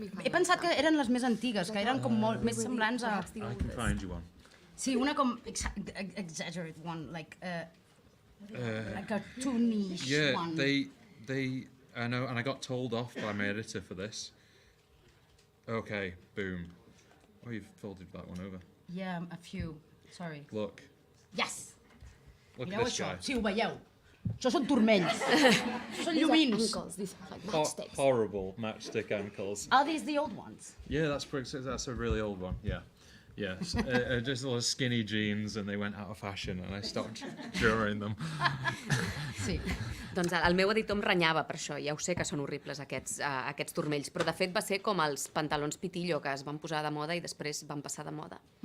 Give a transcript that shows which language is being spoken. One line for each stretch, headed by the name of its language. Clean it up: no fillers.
Catalan: He pensat que eren les més antigues, que eren com molt més semblants a...
English: I can find you one.
Catalan: Sí, una com
English: exaggerated one, like a cartoonish one. Yeah, I know, and I got told off by my editor for this. Okay, boom. Oh, you've folded that one over. Yeah, a few. Sorry. Look. Yes! Look
Catalan: Mireu
English: at this
Catalan: això,
English: guy.
Catalan: sí, ho veieu. Això són turmells. Són llumins.
English: Horrible matchstick ankles. Are these the old ones? Yeah, that's a really old one. Yeah. Yes, just little skinny jeans, and they went out of fashion, and I stopped drawing them.
Catalan: Sí. Doncs el meu editor em renyava per això, ja ho sé que són horribles aquests turmells, però de fet va ser com els pantalons pitillo que es van posar de moda i després van passar de moda.